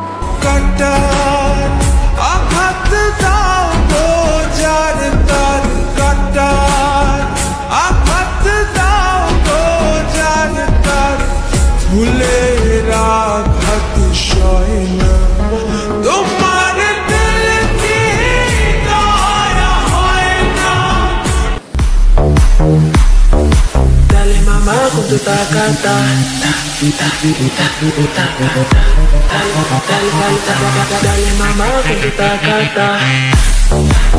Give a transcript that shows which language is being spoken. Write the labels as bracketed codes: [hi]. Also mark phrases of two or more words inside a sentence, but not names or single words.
[bn] কাটার আঘাত দাও গো যার তার, কাটার আঘাত দাও গো যার তার, ভুলের আঘাত সয় না তোমার দিল কি দয়া হয় না। [es] Dale mamá con tu tacata, dale mamá con tu tacata.